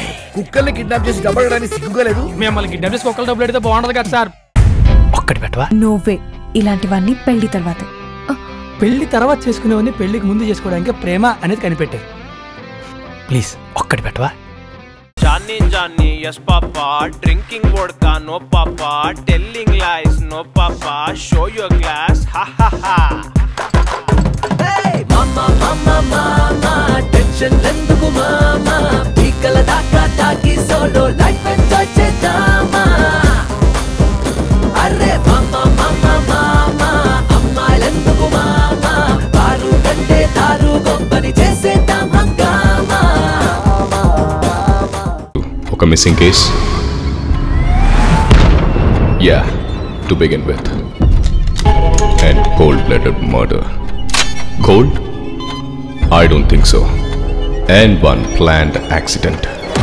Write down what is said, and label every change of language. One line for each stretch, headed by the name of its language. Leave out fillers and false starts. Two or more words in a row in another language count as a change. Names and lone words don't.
Telugu: కుక్కల్ని కిడ్నాప్ చేసి డబ్బు అడగడానికి సిగ్గుగా లేదు? మిమ్మల్ని కిడ్నాప్ చేసి కుక్కలు డబ్బులు పెడితే బాగుంటది కదా సార్. ఒక్కటి పెట్టవా? నోవే, ఇలాంటివన్నీ పెళ్లి తర్వాత. పెళ్లి తర్వాత చేసుకునేవన్నీ పెళ్లికి ముందు చేసుకోవడానికి ప్రేమ అనేది కనిపెట్టారు. ప్లీజ్ ఒక్కటి పెట్టవా?
English: Johnny, yes papa. Drinking vodka, no papa. Telling lies, no papa. Show your glass, ha ha ha.
Telugu: హే మామా మామా మామా టెన్షన్ లేందుకు మామా. పీకల దాకా తాగి
English: solo life enjoy
Telugu: చేద్దామా. అరె మామా మామా మామా అమ్మ లేందుకు మామా. బారు కంటే దారు గొంబని చేసేదం హంగామా.
English: A missing case? Yeah, to begin with. And cold-blooded murder. Cold? I don't think so. And one planned accident.